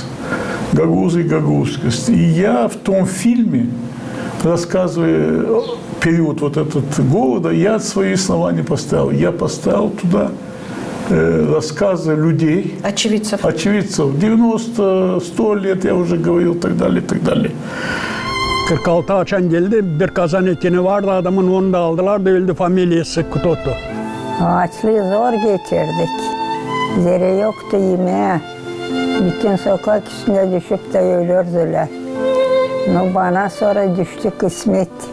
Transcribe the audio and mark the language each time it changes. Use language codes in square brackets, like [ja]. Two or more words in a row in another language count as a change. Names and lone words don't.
[ru] «Гагауза и Гагаузскость». И я в том фильме, рассказывая период вот этот голода, я свои слова не поставил. Я поставил туда рассказы людей. Очевидцев. Очевидцев. 90-100 лет, я уже говорил, так далее, так далее. [gag] 46 açan geldi, bir kazan etini vardı adamın, onu da aldılar da öldü, familyası kutotu. Açlığı zor geçirdik. Zere yoktu yemeğe. Bütün sokak üstüne düşüp de ölürdüler. No, bana sonra düştü kısmet.